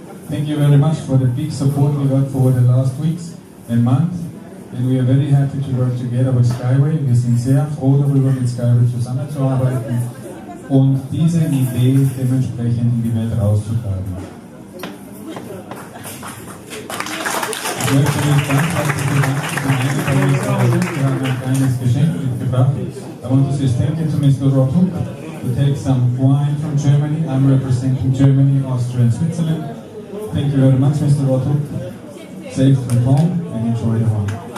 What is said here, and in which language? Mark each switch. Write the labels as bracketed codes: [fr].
[en] Thank you very much for the big support we got for the last weeks and months, and we are very happy to work together with SkyWay. [de] Wir sind sehr froh darüber, mit SkyWay zusammenzuarbeiten und diese Idee dementsprechend in die Welt rauszutragen. Ich möchte mich ganz herzlich bedanken. Wir haben ein kleines Geschenk mitgebracht. [en] I want to say thank you to Mr. Roda Huka to take some wine from Germany. I'm representing Germany, Austria and Switzerland. Thank you very much, Mr. Roda Huka. Safe from home and enjoy the wine.